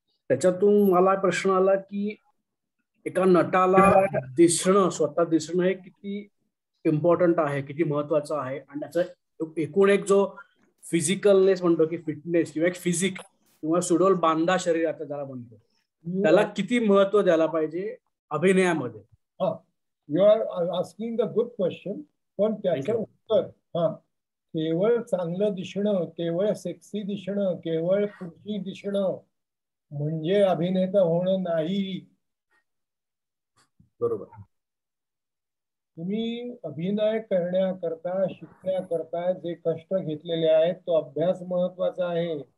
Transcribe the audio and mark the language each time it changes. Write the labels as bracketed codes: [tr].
[mr] त्याच्यातून मला प्रश्न आला की एका नटाला दिसणं, स्वतः दिसणं हे किती इम्पॉर्टंट आहे, किती महत्वाचं आहे. आणि त्याचा एकूण एक जो फिजिकलनेस म्हणतो की फिटनेस किंवा एक फिजिक किंवा सुडोल बांधा शरीराचा ज्याला म्हणतो, त्याला किती महत्व द्यायला पाहिजे अभिनयामध्ये. [en] You are asking the good question. [mr] पण त्याचं उत्तर केवळ चांगलं दिसणं, केवळ सेक्सी दिसणं, केवळ पुरुषी दिसणं म्हणजे अभिनेता होणं नाही. बरोबर. तुम्ही अभिनय करण्याकरता, शिकण्याकरता जे कष्ट घेतलेले आहेत तो अभ्यास महत्वाचा आहे.